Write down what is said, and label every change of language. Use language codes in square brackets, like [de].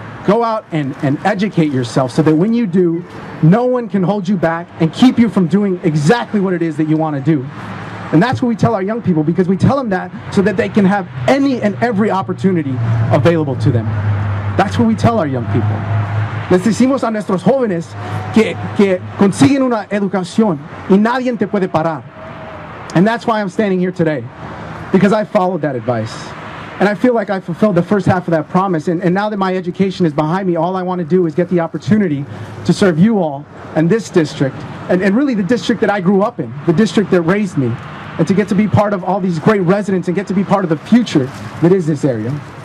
[en] Go out and educate yourself so that when you do, no one can hold you back and keep you from doing exactly what it is that you want to do. And that's what we tell our young people, because we tell them that so that they can have any and every opportunity available to them. That's what we tell our young people. [es] Les decimos a nuestros jóvenes que consiguen una educación y nadie te puede parar. [en] And that's why I'm standing here today, because I followed that advice. And I feel like I fulfilled the first half of that promise. And now that my education is behind me, all I want to do is get the opportunity to serve you all and this district, and really the district that I grew up in, the district that raised me, and to get to be part of all these great residents and get to be part of the future that is this area.